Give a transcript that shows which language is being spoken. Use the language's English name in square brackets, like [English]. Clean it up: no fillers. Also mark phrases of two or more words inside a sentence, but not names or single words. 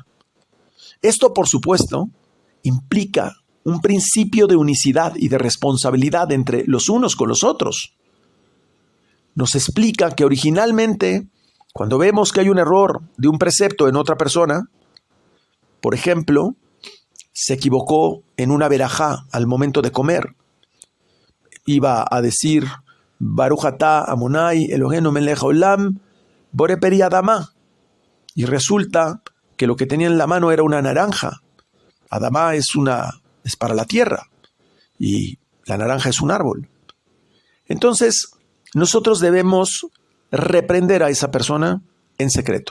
[Spanish] Esto, por supuesto, implica un principio de unicidad y de responsabilidad entre los unos con los otros. Nos explica que originalmente, cuando vemos que hay un error de un precepto en otra persona, por ejemplo, se equivocó en una verajá al momento de comer, iba a decir [Hebrew] ברוך אתה אדוני אלוהינו מלך העולם בורא פרי האדמה, [Spanish] y resulta que lo que tenía en la mano era una naranja. Adamá es para la tierra y la naranja es un árbol. Entonces, nosotros debemos reprender a esa persona en secreto.